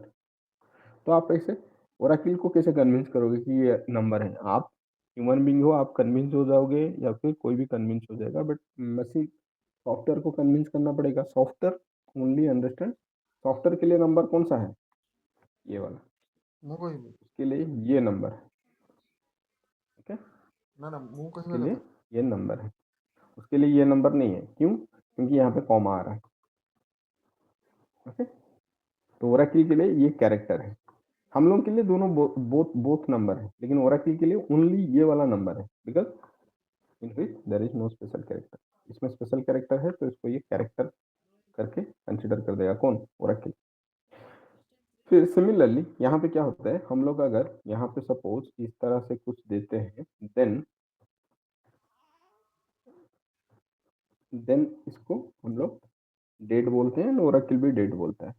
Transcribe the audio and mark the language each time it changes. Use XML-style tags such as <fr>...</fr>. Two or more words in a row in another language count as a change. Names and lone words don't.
<hi>तो आप ऐसे ओरेकल को कैसे कन्विंस करोगे कि ये नंबर है। आप</hi> <en>human being</en> <hi>हो, आप कन्विंस हो जाओगे या फिर कोई भी कन्विंस हो जाएगा,</hi> <en>but machine software</en> <hi>को कन्विंस करना पड़ेगा।</hi> <en>software only understand,</en> <hi>सॉफ्टवेयर के लिए नंबर कौन सा है, ये वाला,</hi> <or>ମୁଁ କହିବି</or> <hi>उसके लिए ये नंबर है। ओके,</hi> <or>ନା ନା ମୁଁ</or> <hi>उसके</hi> <or>କହିବା</or> <hi>लिए</hi> <or>କଥା</or> <hi>ये नंबर है, उसके लिए ये नंबर नहीं है। क्यों, क्योंकि यहाँ पे कॉमा आ रहा है। ओके, तो ओरेकल के लिए ये कैरेक्टर है। हम लोग के लिए दोनों</hi> <en>both both</en> <hi>नंबर है, लेकिन ओरेकल के लिए ओनली ये वाला नंबर है,</hi> <en>because in which there is no special character.</en> <hi>इसमें</hi> <en>special character</en> <hi>है तो इसको ये कैरेक्टर करके कंसिडर कर देगा कौन, ओरेकल। फिर सिमिलरली यहाँ पे क्या होता है, हम लोग अगर यहाँ पे सपोज इस तरह से कुछ देते हैं, देन इसको हम लोग डेट बोलते हैं, ओरेकल भी डेट बोलता है।</hi>